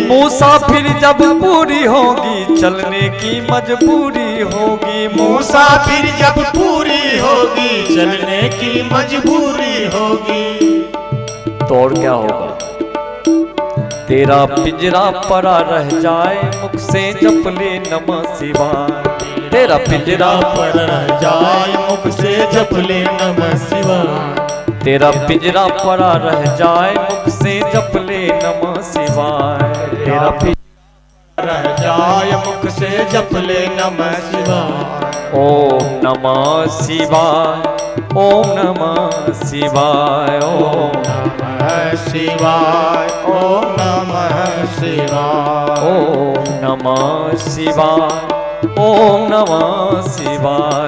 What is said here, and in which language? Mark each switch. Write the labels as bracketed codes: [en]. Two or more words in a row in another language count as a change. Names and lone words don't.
[hi] मुसाफिर जब पूरी होगी, चलने की मजबूरी होगी। मुसाफिर जब पूरी होगी, चलने की मजबूरी होगी। तो और क्या होगा? तेरा पिंजरा परा रह जाए, मुख से जप ले [sa] नमः शिवाय। [hi] तेरा पिंजरा पर रह जाए, मुख से जप ले [sa] नमः शिवाय। [hi] तेरा पिंजरा परा रह जाए, मुख से जप ले [sa] नमः शिवाय। [hi] तेरा पिंजरा रह जाए, जाए मुख से जप ले [sa] नमः शिवाय। ओम नमः शिवाय, ओम नमः शिवाय, ओम नमः शिवाय, ओम नमः शिवाय, ओम नमः शिवाय, ओम नमः शिवाय,